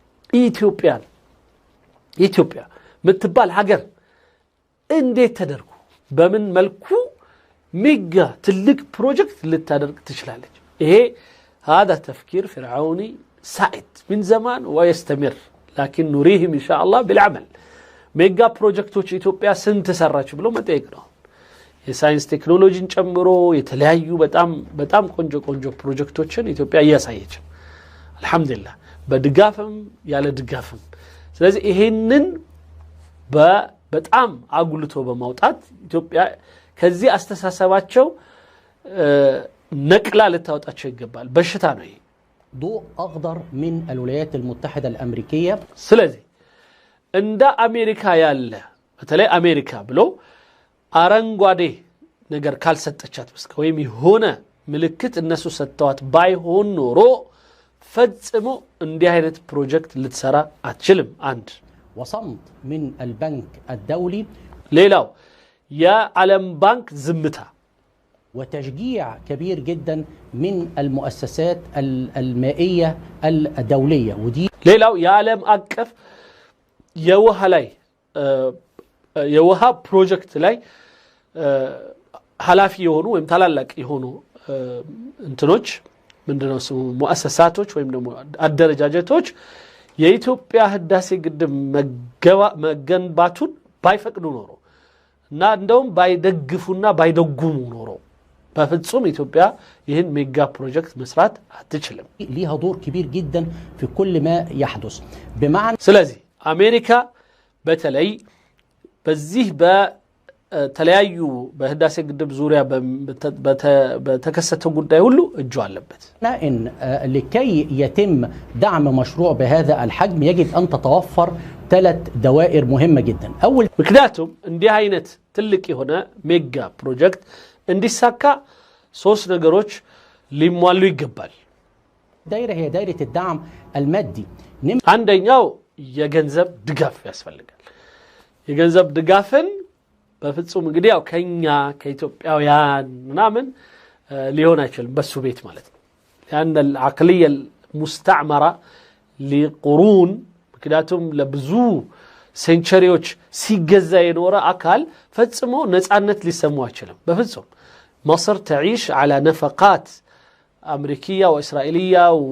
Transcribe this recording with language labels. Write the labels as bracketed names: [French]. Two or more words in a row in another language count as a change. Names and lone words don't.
[Amharic] ኢትዮጵያ ምትባል ሀገር እንዴት ተደርጉ በምን መልኩ ሜጋ ትልቅ ፕሮጀክት ልታደርግ ትችላለች? [Arabic] ይሄ هذا تفكير فرعوني سائد من زمان ويستمر لكن نريهم إن شاء الله بالعمل [Amharic] ሜጋ ፕሮጀክቶች ኢትዮጵያ ስንት ሰራች ብሎ መጠየቅ ነው። የሳይንስ ቴክኖሎጂን ጨምሮ የተለያዩ በጣም ቆንጆ ፕሮጀክቶችን ኢትዮጵያ እያሳየች አልহামዱሊላህ በድጋፍም ያለ ድጋፍም ስለዚህ ይሄንን በጣም አጉልቶ በማውጣት ኢትዮጵያ ከዚህ አስተሳሰባቸው ነቅላ ልታወጣቸው ይገባል በሽታ ነው ይሄ [Arabic] ضوء أخضر من الولايات المتحدة الأمريكية [Amharic] ስለዚህ እንደ አሜሪካ ያለ በተለይ አሜሪካ ብሎ አረንጓዴ ነገር ካልሰጠቻት በስከ ወይም የሆነ ምልክት እነሱ ሰጥተዋት ባይሆን ኖሮ ፈጽሞ እንዲህ አይነት ፕሮጀክት ልትሰራ አትችልም አንድ [Arabic] وصمت من البنك الدولي [Amharic] ሌላው የዓለም ባንክ ዝምታ [Arabic] وتشجيع كبير جدا من المؤسسات المائية الدولية ودي [Amharic] ሌላው የዓለም አቀፍ የውሃ ላይ የውሃ ፕሮጀክት ላይ ኃላፊ የሆኑ ወይም ታላላቅ የሆኑ እንትኖች ምንድነው ስሙ ሙአሰሳቶች ወይም ደግሞ አደረጃጀቶች የኢትዮጵያ ህዳሴ ግድብ መገንባቱን ባይፈቅዱ ኖሮ እና እንደውም ባይደግፉና ባይደጉሙ ኖሮ በፍጹም ኢትዮጵያ ይህን ሜጋ ፕሮጀክት መስራት አትችልም [Arabic] ليها دور كبير جدا في كل ما يحدث بمعنى [Amharic] ስለዚህ አሜሪካ በተለይ በዚህ በተለያዩ በህዳሴ ግድብ ዙሪያ በተከሰተው ጉዳይ ሁሉ እጁ አለበት [Arabic] إن لكي يتم دعم مشروع بهذا الحجم يجب أن تتوفر 3 دوائر مهمة جدا أول [Amharic] ምክንያቱም እንዲህ አይነት ትልቅ የሆነ ሜጋ ፕሮጀክት እንዲሳካ 3 ነገሮች ሊሟሉ ይገባል [Arabic] دائرة هي دائرة الدعم المادي [Amharic] አንደኛው የገንዘብ ድጋፍ ያስፈልጋል የገንዘብ ድጋፍን በፍጹም እንግዲህ ያው ከኛ ከኢትዮጵያውያን ምናምን ሊሆን አይችልም በሱ ቤት ማለት ነው ያን [Arabic] العقلية المستعمرة [Amharic] لقرون ምክንያቱም ለብዙ ሴንቸሪዎች ሲገዛ የኖረ አካል ፈጽሞ ነፃነት ሊሰማው አይችልም በፍጹም [Arabic] مصر تعيش على نفقات أمريكية وإسرائيلية